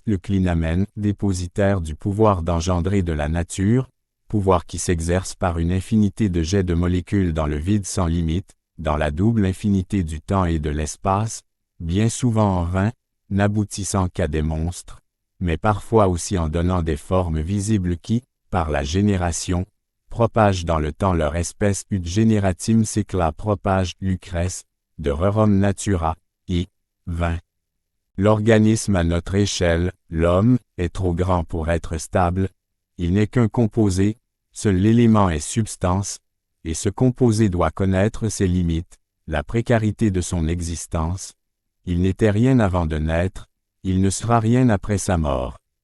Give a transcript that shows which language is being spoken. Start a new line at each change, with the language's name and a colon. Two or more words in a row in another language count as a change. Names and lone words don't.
French: le clinamen, dépositaire du pouvoir d'engendrer de la nature, pouvoir qui s'exerce par une infinité de jets de molécules dans le vide sans limite, dans la double infinité du temps et de l'espace, bien souvent en vain, n'aboutissant qu'à des monstres, mais parfois aussi en donnant des formes visibles qui, par la génération, propagent dans le temps leur espèce
Latin: ut generatim secla propage
French: Lucrèce, de rerum natura, I. 20. L'organisme à notre échelle, l'homme, est trop grand pour être stable, il n'est qu'un composé, seul l'élément est substance, et ce composé doit connaître ses limites, la précarité de son existence. Il n'était rien avant de naître, il ne sera rien après sa mort.